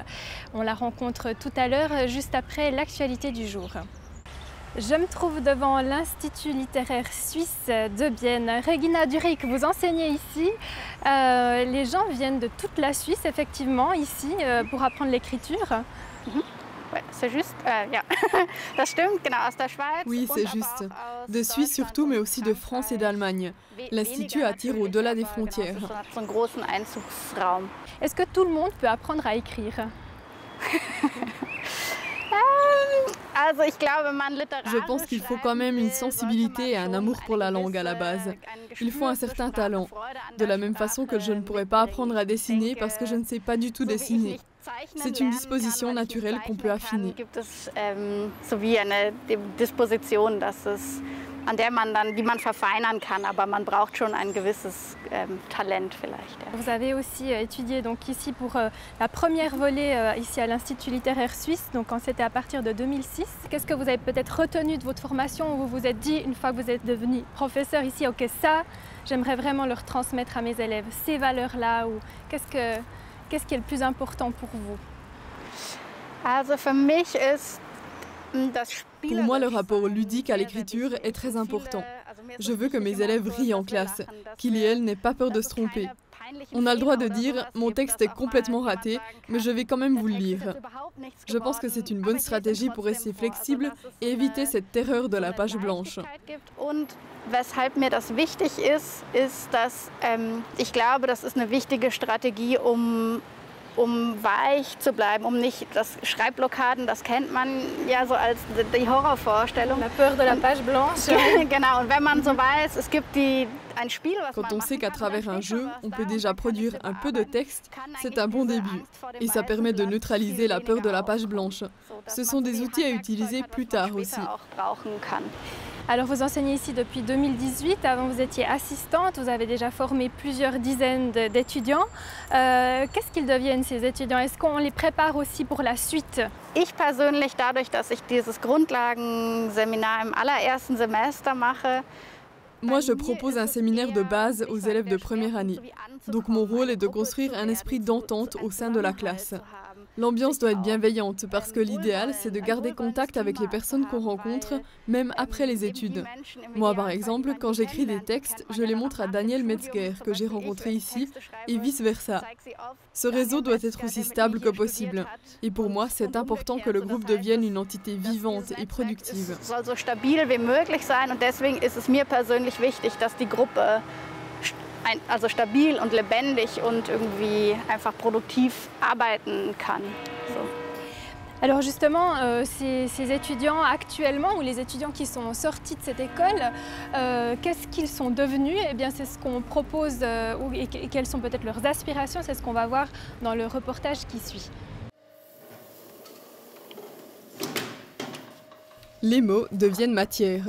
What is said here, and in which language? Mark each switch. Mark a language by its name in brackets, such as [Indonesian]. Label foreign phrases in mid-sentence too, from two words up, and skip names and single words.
[French] On la rencontre tout à l'heure, juste après l'actualité du jour. Je me trouve devant l'Institut littéraire suisse de Bienne. Regina Durick, vous enseignez ici. Les gens viennent de toute la Suisse, effectivement, ici, pour apprendre l'écriture. C'est juste, [German] ja. Das stimmt, genau, aus der Schweiz. [French] Oui, c'est juste. De Suisse surtout, mais aussi de France et d'Allemagne. L'Institut attire au-delà des frontières. Est-ce que tout le monde peut apprendre à écrire? Je pense qu'il faut quand même une sensibilité et un amour pour la langue à la base. Il faut un certain talent. De la même façon que je ne pourrais pas apprendre à dessiner parce que je ne sais pas du tout dessiner. C'est une disposition naturelle qu'on peut affiner. [German] Die man verfeinern kann, aber man braucht schon ein gewisses Talent vielleicht. [French] Vous avez aussi étudié donc ici pour la première volée ici à l'Institut littéraire suisse, donc quand c'était à partir de 2006. Qu'est-ce que vous avez peut-être retenu de votre formation où vous vous êtes dit, une fois que vous êtes devenu professeur ici, ok, ça, j'aimerais vraiment leur transmettre à mes élèves, ces valeurs-là, ou qu'est-ce qui est le plus important pour vous? [German] Also für mich ist [French] Pour moi, le rapport ludique à l'écriture est très important. Je veux que mes élèves rient en classe, qu'ils et elles n'aient pas peur de se tromper. On a le droit de dire « mon texte est complètement raté, mais je vais quand même vous le lire ». Je pense que c'est une bonne stratégie pour rester flexible et éviter cette terreur de la page blanche. [German] Weshalb mir das wichtig ist, dass ich glaube, das ist eine wichtige Strategie, um weich zu bleiben, nicht das Schreibblockaden, das kennt man ja so als die Horrorvorstellung. [French] La peur de la page blanche. [German] Genau, und wenn man so weiß, es gibt ein Spiel, was [French] Quand on sait qu'à travers un jeu, on peut déjà produire un peu de texte, c'est un bon début. Et ça permet de neutraliser la peur de la page blanche. Ce sont des outils à utiliser plus tard aussi. Alors vous enseignez ici depuis 2018, avant vous étiez assistante, vous avez déjà formé plusieurs dizaines d'étudiants. Qu'est-ce qu'ils deviennent ces étudiants? Est-ce qu'on les prépare aussi pour la suite? [German] Ich persönlich, dadurch, dass ich dieses Grundlagenseminar im allerersten Semester mache, [French] Moi, je propose un séminaire de base aux élèves de première année. Donc mon rôle est de construire un esprit d'entente au sein de la classe. L'ambiance doit être bienveillante parce que l'idéal, c'est de garder contact avec les personnes qu'on rencontre, même après les études. Moi, par exemple, quand j'écris des textes, je les montre à Daniel Metzger, que j'ai rencontré ici, et vice-versa. Ce réseau doit être aussi stable que possible. Et pour moi, c'est important que le groupe devienne une entité vivante et productive. [German] Es soll so stabil wie möglich sein und deswegen ist es mir persönlich wichtig, dass die Gruppe also stabil und lebendig und irgendwie einfach produktiv arbeiten kann. So. [French] Alors justement, ces étudiants actuellement, ou les étudiants qui sont sortis de cette école, qu'est-ce qu'ils sont devenus? Eh bien, c'est ce qu'on propose, et quelles sont peut-être leurs aspirations, c'est ce qu'on va voir dans le reportage qui suit. Les mots deviennent matière.